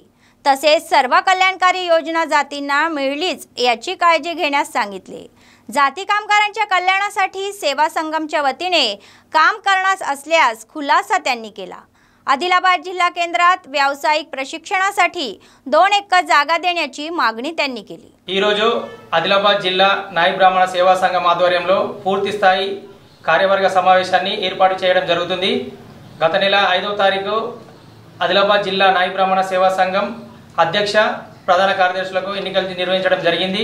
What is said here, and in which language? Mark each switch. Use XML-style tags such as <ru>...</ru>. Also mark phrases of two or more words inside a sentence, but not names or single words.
<mr>तसेच सर्व कल्याणकारी योजना जातींना मिळलीच याची काळजी घेण्यास सांगितले। जाती कामगारांच्या कल्याणासाठी सेवा संगमच्या वतीने काम करणार असल्यास खुलासा त्यांनी केला। आदिलाबाद जिल्हा केंद्रात व्यावसायिक प्रशिक्षणासाठी 2 एकर जागा देण्याची मागणी त्यांनी केली।</mr> <te>ఈ రోజు ఆదిలాబాద్ జిల్లా నాయి బ్రాహ్మణ సేవా సంఘం ఆధ్వర్యంలో పూర్తి స్థాయి కార్యవర్గ సమావేశాన్ని ఏర్పాటు చేయడం జరుగుతుంది। గత నెల 5వ తారీఖు ఆదిలాబాద్ జిల్లా నాయి బ్రాహ్మణ సేవా సంఘం అధ్యక్ష ప్రధాన కార్యదర్శులకు ఎన్నికలు నిర్వహించడం జరిగింది।</te>